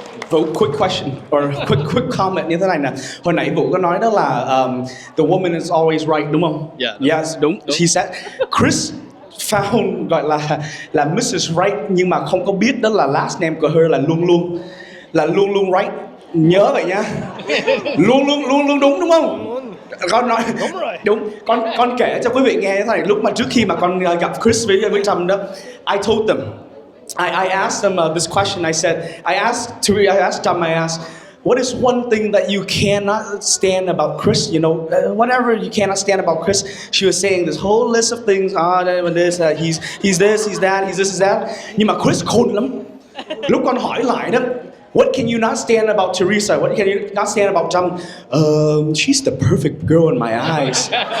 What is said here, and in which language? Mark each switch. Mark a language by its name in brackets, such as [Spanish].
[Vietnamese] Vũ, [English] quick question or quick comment [Vietnamese] như thế này nè. Hồi nãy Vũ có nói đó là [English] the woman is always right, [Vietnamese] đúng không? [English] Yeah. Yes, [Vietnamese] đúng. [English] She said Chris found [Vietnamese] gọi là [English] Mrs. [Vietnamese] Right, nhưng mà không có biết đó là last name của her là luôn right. Nhớ vậy nha. Luôn đúng không? Con nói đúng rồi. Đúng. Con kể cho quý vị nghe thế này, lúc mà trước khi mà con gặp Chris với Trump đó, [English] I told them, I asked them this question. I asked Trump, what is one thing that you cannot stand about Chris? You know, whatever you cannot stand about Chris. She was saying this whole list of things. This, he's this, he's that, he's this, he's that. [Vietnamese] Nhưng mà Chris khôn lắm. Lúc con hỏi lại đó, [English] what can you not stand about Theresa? What can you not stand about Trump? She's the perfect girl in my eyes.